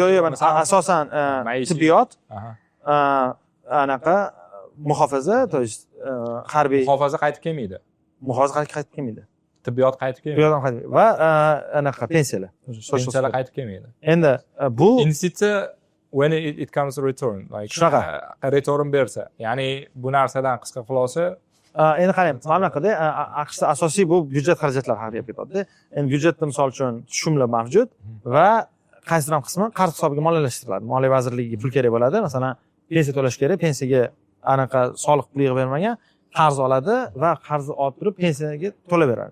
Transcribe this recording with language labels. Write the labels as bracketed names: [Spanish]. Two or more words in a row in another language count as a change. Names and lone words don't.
[Uzbek] Yo'q, asosan tibbiyot, anaqa muhofaza, [Russian] то есть [Uzbek] harbiy. Muhofaza qaytib kelmaydi. Muhofaza qaytib kelmaydi. Tibbiyot qaytib kelmaydi. Tibbiyot qaytib va anaqa pensiyalar. Pensiyalar qaytib kelmaydi. Endi bu investitsiya [English] when it comes to return, like return [Uzbek] bersa, ya'ni bu narsadan qisqa xulosa. Endi qarang, mamlakatda AQShda asosiy bu byudjet xarajatlari haqida ketadi. Endi byudjetda misol uchun tushumlar mavjud va qaysidir ham qismi qarz hisobiga moliyalashtiriladi. Moliya vazirligiga pul kerak bo'ladi. Masalan, pensiya to'lash kerak, pensiyaga anaqa soliq puli yig'ib bermagan qarz oladi va qarzni olib turib pensiyaga to'lab beradi.